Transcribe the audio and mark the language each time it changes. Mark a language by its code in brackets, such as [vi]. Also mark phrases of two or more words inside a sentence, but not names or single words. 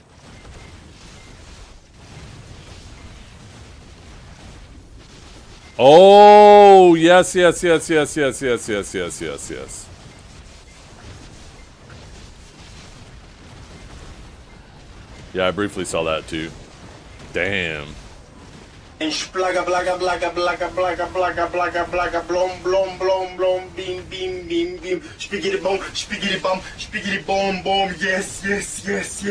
[en] Oh, yes. Yeah, I briefly saw that too. Damn. And splaga blaga blaga blaga blaga blaga blaga blaga blom blom blom blom beam beam beam beam spiggity bomb bomb yes.